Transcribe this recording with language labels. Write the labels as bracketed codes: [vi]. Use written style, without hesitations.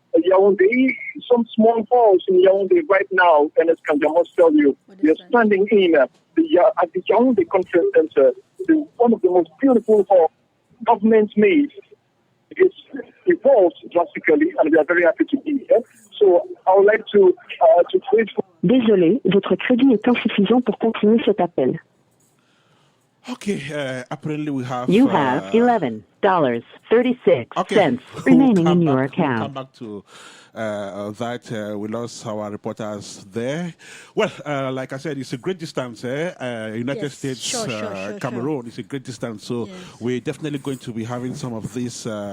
[en] Yaounde, some small halls in Yaounde right now, Ernest Kanjo, I must tell you, we are standing in at the Yaounde Conference Center, one of the most beautiful halls government made. It's evolved drastically, and we are very happy to be here. So I would like to praise. [fr] Désolé, votre crédit est insuffisant pour continuer cet appel. [en] Okay, apparently we have... You have $11.36 remaining in your account. We'll come back to that. We lost our reporters there. Well, like I said, it's a great distance. United States, sure. Cameroon is a great distance. So we're definitely going to be having some of these...